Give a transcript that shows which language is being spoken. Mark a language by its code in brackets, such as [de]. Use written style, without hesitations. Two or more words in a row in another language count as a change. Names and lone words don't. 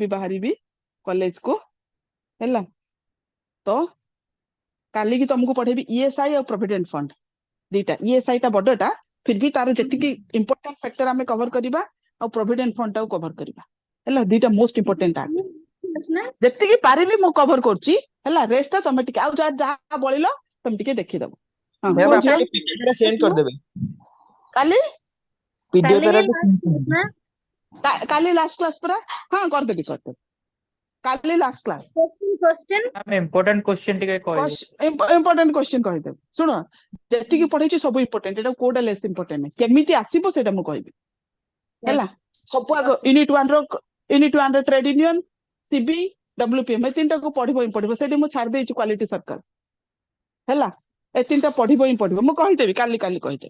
[or] ବାହାରିବି କଲେଜ କୁ ହେଲା ତ କାଲିକି ତମକୁ ପଢେଇବି ଇଏସ୍ଆଇ ଆଉ [en] provident fund [or] ଦିଟା ଇଏସ୍ଆଇ ଟା ବଡଟା [hi] फिर भी [or] ତାର ଯେତିକି [en] important factor [or] ଆମେ କଭର କରିବା ଆଉ [en] provident fund [or] ଟାକୁ କଭର କରିବା ହେଲା ଦିଟା [en] most important act [or] ଯେତିକି ପାରିଲି ମୁଁ କଭର କରୁଛି ହେଲା ରେଷ୍ଟ ଟା ତମେ ଟିକେ ଆଉ ଯାହା ଯାହା ବଳିଲ ତମେ ଟିକେ ଦେଖିଦବ ହଁ ମ୍ୟାମ୍ କୁହ ଆପଣ ଝିଅ ଟିକେ PDF ଟା ସେଣ୍ଡ କରିଦେବେ। କାଲି PDF କାଲି ଟା ହିଁ ଟିକେ last send class କରିଦେବେ। ନା? କାଲି [en] last class [or] ପରା ହଁ କରିଦେବି କାଲି [en] last class [or] Question ମ୍ୟାମ୍ [en] important question [or] ଟିକେ କହିବେ। [en] important question [or] କହିଦେବି ଶୁଣ ଯେତିକି ପଢେଇଛି ସବୁ ଇମ୍ପୋର୍ଟାଣ୍ଟ ଏଟା କୋଉଟା [en] less important [or] ନାହିଁ କେମିତି ଆସିବ ସେଇଟା ମୁଁ କହିବି ହେଲା ସବୁ ଆଗ ୟୁନିଟ 1 ର [en] trade union [or] ସିବି ଡବ୍ଲ୍ୟୁପିଏମ୍ ଏ ତିନିଟାକୁ ପଢିବ ହିଁ ପଢିବ ସେଠି ମୁଁ ଛାଡି ଦେଇଛି [en] quality circle [or] ହେଲା ଏ ତିନିଟା ପଢିବ ହିଁ ପଢିବ ମୁଁ କହିଦେବି କାଲି କହିଦେବି